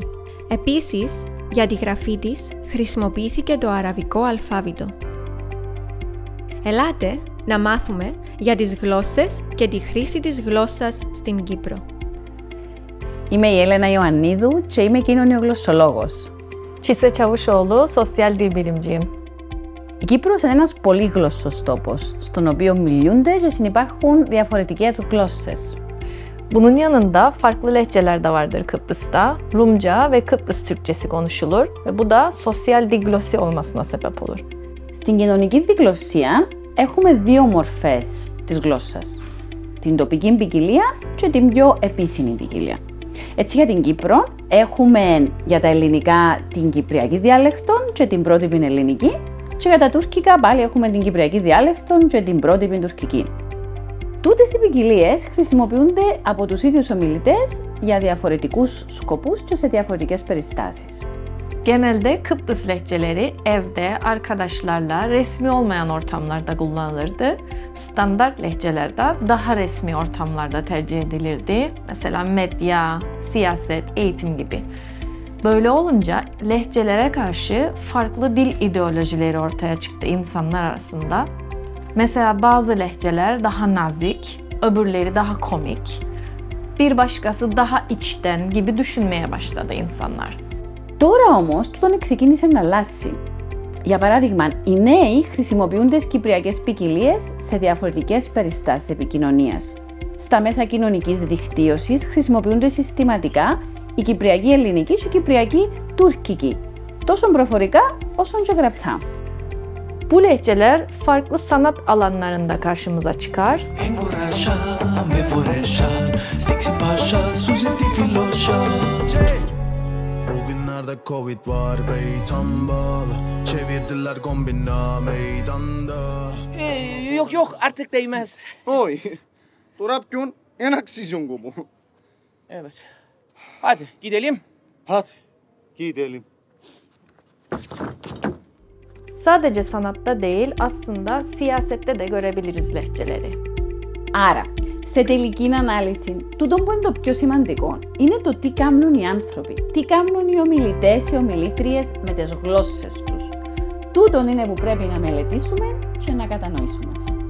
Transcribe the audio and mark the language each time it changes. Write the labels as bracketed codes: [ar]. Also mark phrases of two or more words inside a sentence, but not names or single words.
[el] Επίσης, για τη γραφή της χρησιμοποιήθηκε το αραβικό αλφάβητο. Ελάτε να μάθουμε για τις γλώσσες και τη χρήση της γλώσσας στην Κύπρο. Είμαι η Έλενα Ιωαννίδου και είμαι κοινωνιογλωσσολόγος. [tr] Çise Çavuşoğlu, sosyal dil bilimciyim. [el] Η Κύπρος είναι ένας πολύγλωσσος τόπος, στον οποίο μιλούνται και συνυπάρχουν διαφορετικές γλώσσες. [tr] Bunun yanında farklı lehçeler de vardır Kıbrıs'ta. Rumca ve Kıbrıs Türkçesi konuşulur ve bu da sosyal diglosi olmasına sebep olur. [el] Στην κοινωνική διγλωσσία έχουμε δύο μορφές της γλώσσας. Την τοπική ποικιλία και την πιο επίσημη ποικιλία. Έτσι για την Κύπρο έχουμε για τα ελληνικά την κυπριακή διάλεκτο και την πρότυπη ελληνική και για τα τουρκικά πάλι έχουμε την κυπριακή διάλεκτο και την πρότυπη τουρκική. Τούτες οι ποικιλίες χρησιμοποιούνται από τους ίδιους ομιλητές για διαφορετικούς σκοπούς και σε διαφορετικές περιστάσεις. [tr] Genelde Kıbrıs lehçeleri evde, arkadaşlarla, resmi olmayan ortamlarda kullanılırdı. Standart lehçeler de daha resmi ortamlarda tercih edilirdi. Mesela medya, siyaset, eğitim gibi. Böyle olunca lehçelere karşı farklı dil ideolojileri ortaya çıktı insanlar arasında. Mesela bazı lehçeler daha nazik, öbürleri daha komik. Bir başkası daha içten gibi düşünmeye başladı insanlar. [el] Τώρα όμως, τούτον ξεκίνησε να αλλάσει. Για παράδειγμα, οι νέοι χρησιμοποιούν τις κυπριακές ποικιλίες σε διαφορετικές περιστάσεις επικοινωνίας. Στα μέσα κοινωνικής δικτύωσης χρησιμοποιούνται συστηματικά η κυπριακή ελληνική και η κυπριακή τουρκική, τόσο προφορικά όσο και γραπτά. [tr] Bu lehçeler farklı sanat alanlarında karşımıza çıkar. Covid var beytan bağlı, çevirdiler kombina meydanda. Yok artık değmez. Oy, Turapkun en aksiyon bu. Evet. Hadi gidelim. Hadi gidelim. Sadece sanatta değil, aslında siyasette de görebiliriz lehçeleri. [el] Άρα, σε τελική ανάλυση, τούτο που είναι το πιο σημαντικό είναι το τι κάνουν οι άνθρωποι, τι κάνουν οι ομιλητές, οι ομιλήτριες με τις γλώσσες τους. Τούτο είναι που πρέπει να μελετήσουμε και να κατανοήσουμε.